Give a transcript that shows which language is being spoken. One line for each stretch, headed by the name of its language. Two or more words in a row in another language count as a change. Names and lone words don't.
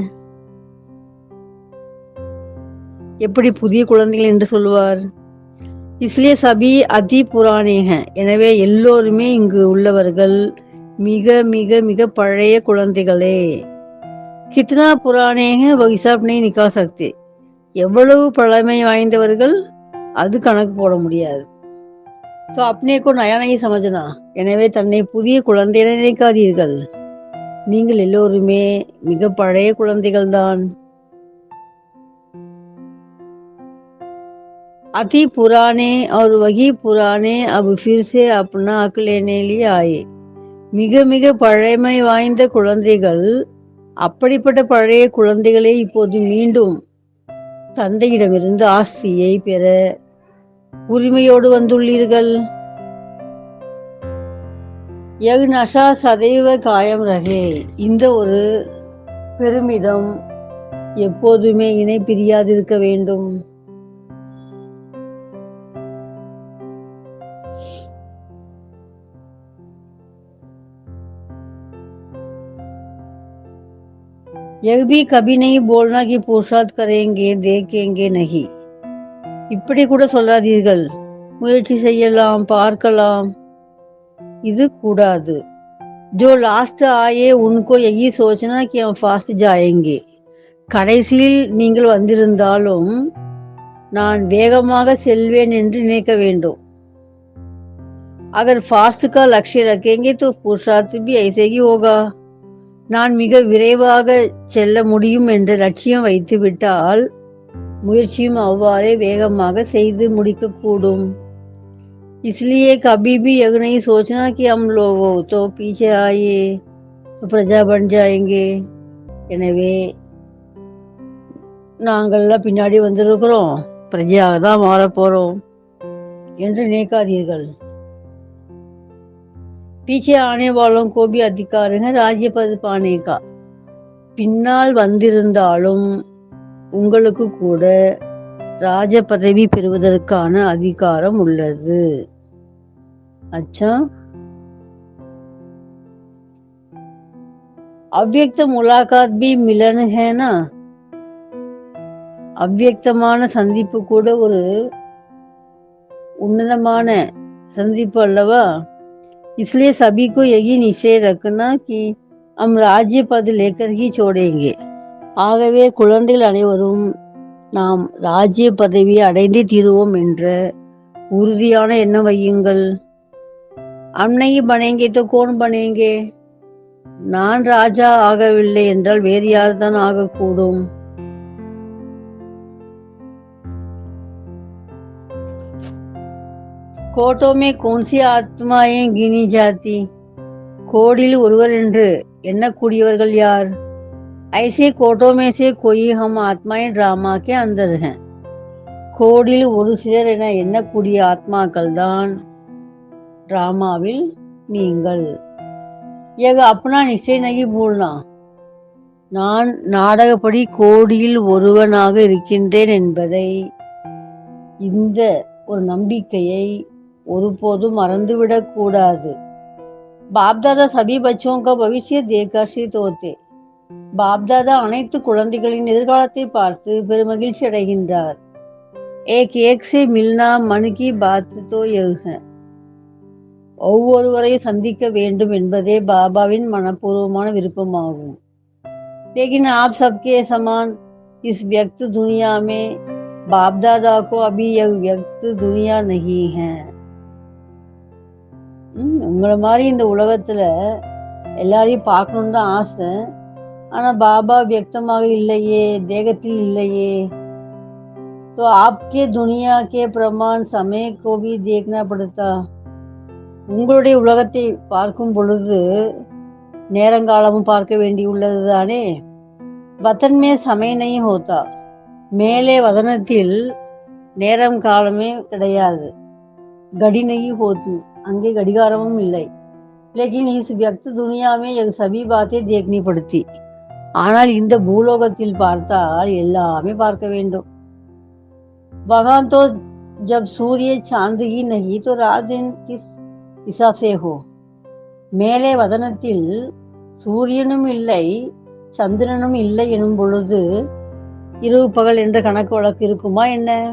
Tamil: எப்படி புதிய குழந்தைகள் என்று சொல்வார்?
Hindi: इसलिए सभी अति पुराने हैं.
Tamil: எனவே எல்லோருமே இங்கு உள்ளவர்கள் மிக மிக மிக பழைய குழந்தைகளே.
Hindi: कितना पुराने हैं वो हिसाब नहीं निकाल सकते.
Tamil: எவ்வளவு பழமை வாய்ந்தவர்கள் அது கணக்கு போட முடியாது.
Hindi: तो अपने को नया नहीं समझना.
Tamil: எனவே தன்னை புதிய குழந்தை என நினைக்காதீர்கள். நீங்கள் எல்லோருமே மிக பழைய குழந்தைகள் தான்.
Hindi: अति पुराने और वही पुराने अब फिर से अपना हक लेने लिए आए.
Tamil: மிக மிக பழமை வாய்ந்த குழந்தைகள். அப்படிப்பட்ட பழைய குழந்தைகளே இப்போது மீண்டும் தந்தையிடமிருந்து ஆஸ்தியை பெற உரிமையோடு வந்துள்ளீர்கள்.
Hindi: यह नशा सदैव कायम रहे.
Tamil: இந்த ஒரு பெருமிதம் எப்போதுமே இணை பிரியாதிருக்க வேண்டும்.
Hindi: यह भी कभी नहीं बोलना कि पुरुषार्थ करेंगे देखेंगे नहीं.
Tamil: இப்படி கூட சொல்லாதீர்கள், முயற்சி செய்யலாம் பார்க்கலாம். இது கூடாது.
Hindi: जो लास्ट आए उनको यही सोचना कि हम फास्ट जाएंगे.
Tamil: கடைசியில் நீங்கள் வந்திருந்தாலும் நான் வேகமாக செல்வேன் என்று நினைக்க வேண்டும்.
Hindi: अगर फास्ट का लक्ष्य रखेंगे तो पुरुषार्थ भी ऐसे ही होगा.
Tamil: நான் மிக விரைவாக செல்ல முடியும் என்ற லட்சியம் வைத்து விட்டால் முயற்சியும் அவ்வாறே வேகமாக செய்து முடிக்கக்கூடும்.
Hindi: इसलिए कभी भी यह नहीं सोचना कि हम लोग तो पीछे आए तो प्रजा बन जाएंगे.
Tamil: எனவே நாங்கள்லாம் பின்னாடி வந்திருக்கிறோம், பிரஜையாக தான் மாற போறோம் என்று நினைக்காதீர்கள்.
Hindi: पीछे आने वालों को भी अधिकार है राज्य पद पाने का.
Tamil: பின்னால் வந்திருந்தாலும் உங்களுக்கு கூட ராஜ பதவி பெறுவதற்கான அதிகாரம் உள்ளது.
Hindi: अच्छा, अव्यक्त मुलाकात भी मिलन है ना.
Tamil: அவ்வியக்தமான சந்திப்பு கூட ஒரு உன்னதமான சந்திப்பு அல்லவா.
Hindi: इसलिए सभी को यही निश्चय रखना कि हम राज्य पद लेकर ही छोड़ेंगे.
Tamil: ஆகவே குழந்தைகள் அனைவரும் நாம் ராஜ்ய பதவியை அடைந்தே தீருவோம் என்ற உறுதியான எண்ணம் வையுங்கள்.
Hindi: हम नहीं बनेंगे तो कौन बनेंगे.
Tamil: நான் ராஜா ஆகவில்லை என்றால் வேறு யார் தான் ஆகக்கூடும்.
Hindi: கோட்டோ में कौन सी आत्माएं गिनी जाती.
Tamil: கோடியில் ஒருவர் என்று எண்ணக்கூடியவர்கள் யார்.
Hindi: ऐसे कोटों में से कोई हम आत्माएं ड्रामा के अंदर हैं.
Tamil: கோடியில் ஒரு சிலர் என எண்ணக்கூடிய ஆத்மாக்கள் தான் டிராமாவில் நீங்கள்.
Hindi: यह अपना निश्चय नहीं भूलना.
Tamil: நான் நாடகப்படி கோடியில் ஒருவனாக இருக்கின்றேன் என்பதை, இந்த ஒரு நம்பிக்கையை ஒருபோதும் மறந்துவிடக் கூடாது.
Hindi: பாப்தாதா सभी बच्चों का भविष्य देख आश्रित होते.
Tamil: பாப்தாதா அனைத்து குழந்தைகளின் எதிர்காலத்தை பார்த்து பெருமகிழ்ச்சி அடைகின்றார்.
Hindi: एक एक से मिलना मन की बात तो यह है.
Tamil: ஒவ்வொருவரையும் சந்திக்க வேண்டும் என்பதே பாபாவின் மனப்பூர்வமான விருப்பமாகும்.
Hindi: लेकिन आप सबके समान इस व्यक्त दुनिया में बाप दादा को अभी यह व्यक्त दुनिया नहीं है.
Tamil: உங்களை மாதிரி இந்த உலகத்துல எல்லாரையும் பார்க்கணும்னு தான் ஆசை. ஆனா பாபா வியக்தமாக இல்லையே, தேகத்தில் இல்லையே.
Hindi: तो आपके दुनिया के प्रमाण समय को भी देखना पड़ता.
Tamil: உங்களுடைய உலகத்தை பார்க்கும் பொழுது நேரங்காலமும் பார்க்க வேண்டியுள்ளது தானே.
Hindi: वतन में समय नहीं होता.
Tamil: மேலே வதனத்தில் நேரம் காலமே கிடையாது.
Hindi: घड़ी नहीं होती,
Tamil: அங்கே கடிகாரமும் இல்லை.
Hindi: लेकिन इस व्यक्त दुनिया में यह सभी बातें देखनी पड़ती.
Tamil: ஆனால் இந்த பூலோகத்தில் பார்த்தால் எல்லாமே பார்க்க வேண்டும்.
Hindi: वहां तो जब सूर्य चांद ही नहीं तो रात दिन किस हिसाब से हो.
Tamil: மேலே வதனத்தில் சூரியனும் இல்லை சந்திரனும் இல்லை எனும் பொழுது இரவு பகல் என்ற கணக்கு வழக்கு இருக்குமா என்ன.